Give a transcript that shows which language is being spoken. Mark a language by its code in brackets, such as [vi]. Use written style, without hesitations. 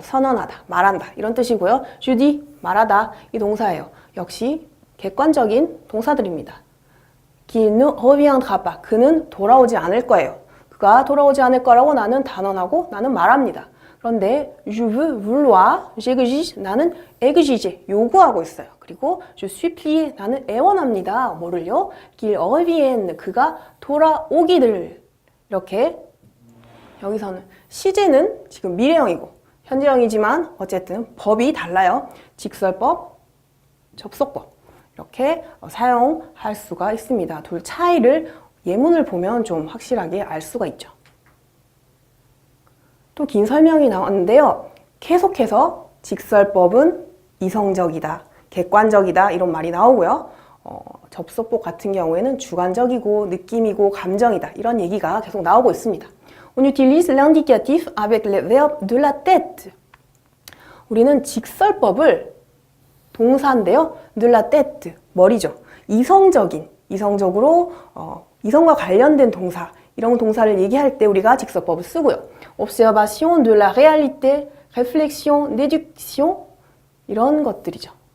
[ko] 선언하다, 말한다 이런 뜻이고요. je dis 말하다 이 동사예요. 역시 객관적인 동사들입니다. [fr] qu'il ne reviendra pas. [ko] 그는 돌아오지 않을 거예요. 그가 돌아오지 않을 거라고 나는 단언하고 나는 말합니다. 그런데 je veux, vouloir, j'exige 나는 exiger 요구하고 있어요. 그리고 je supplie 나는 애원합니다. 뭐를요? [fr] qu'il revienne [ko] 그가 돌아오기를 이렇게 여기서는 시제는 지금 미래형이고 현재형이지만 어쨌든 법이 달라요. 직설법, 접속법 이렇게 사용할 수가 있습니다. 둘 차이를 예문을 보면 좀 확실하게 알 수가 있죠. 또 긴 설명이 나왔는데요. 계속해서 직설법은 이성적이다, 객관적이다 이런 말이 나오고요. 접속법 같은 경우에는 주관적이고 느낌이고 감정이다 이런 얘기가 계속 나오고 있습니다. [fr] On utilise l'indicatif avec les verbes de la tête. [ko] 우리는 직설법을 동사인데요. de la tête, 머리죠. 이성적으로 이성과 관련된 동사, 이런 동사를 얘기할 때 우리가 직설법을 쓰고요. [fr] observation de la réalité, réflexion, déduction [ko] 이런 것들이죠.